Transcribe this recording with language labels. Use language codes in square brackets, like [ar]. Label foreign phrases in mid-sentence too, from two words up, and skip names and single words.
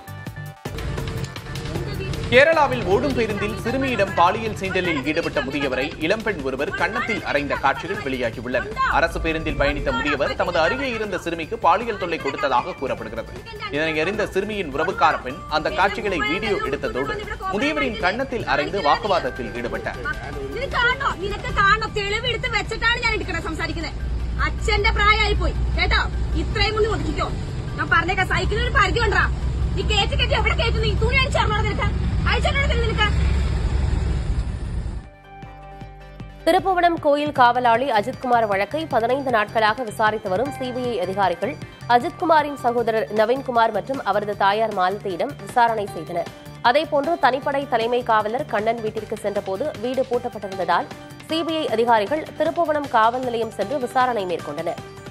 [ta] கேரளாவில் ஓடும் பேருந்தில் சிறுமியிடம் பாலியல் சீண்டலில் ஈடுபட்ட முதியவரை இளம்பெண் ஒருவர் கன்னத்தில் அறைந்த காட்சிகள் வெளியாகியுள்ளன. அரசு பேருந்தில் பயணித்த முதியவர் தமது அருகே இருந்த சிறுமிக்கு பாலியல் தொல்லை கொடுத்ததாக கூறப்படுகிறது. இதனை அறிந்த சிறுமியின் உறவுக்கார பெண் அந்த காட்சிகளை வீடியோ எடுத்ததோடு முதியவரின் கன்னத்தில் அறைந்து வாக்குவாதத்தில் ஈடுபட்டார். [ml] അച്ഛന്റെ പ്രായമായി പോയി കേട്ടോ, ഇത്രയും കൊണ്ട് ഒതുക്കിക്കോ. ഞാൻ പറഞ്ഞേക്കാം, സൈക്കിളിൽ ഒരു പരിധി കൊണ്ടാ. നീ കേറ്റി കെട്ടി എവിടെ കയറ്റുന്നു? നീ തുണി അടിച്ചറിഞ്ഞോടെ നിനക്ക് അയച്ചോടെ നിനക്ക്. [ta] திருப்புவனம் கோயில் காவலாளி அஜித்குமார் வழக்கை 15 நாட்களாக விசாரித்து வரும் சிபிஐ அதிகாரிகள் அஜித்குமாரின் சகோதரர் நவீன்குமார் மற்றும் அவரது தாயார் மாலதியிடம் விசாரணை செய்தனர். அதேபோன்று தனிப்படை தலைமை காவலர் கண்ணன் வீட்டிற்கு சென்றபோது வீடு பூட்டப்பட்டிருந்ததால் சிபிஐ அதிகாரிகள் திருப்புவனம் காவல் நிலையம் சென்று விசாரணை மேற்கொண்டனர்.